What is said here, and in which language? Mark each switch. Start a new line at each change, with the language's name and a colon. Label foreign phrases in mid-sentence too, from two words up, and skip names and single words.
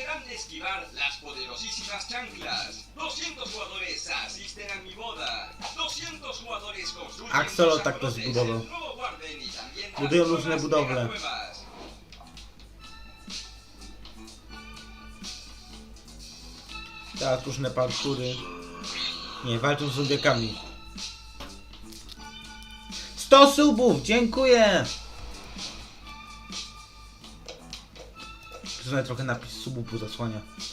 Spanish: de esquivar las poderosísimas chanclas. 200 jugadores asisten a mi boda. 200 jugadores construyen Axolotl sus
Polish: tak to zbudował.
Spanish: el nuevo Guarden y también las
Polish: Budują różne
Spanish: nuevas
Polish: budowle.
Spanish: megacuevas.
Polish: Tak, różne parkury. Nie, walczą z zombiakami. 100 subów! Dziękuję! Tutaj trochę napis subów zasłania.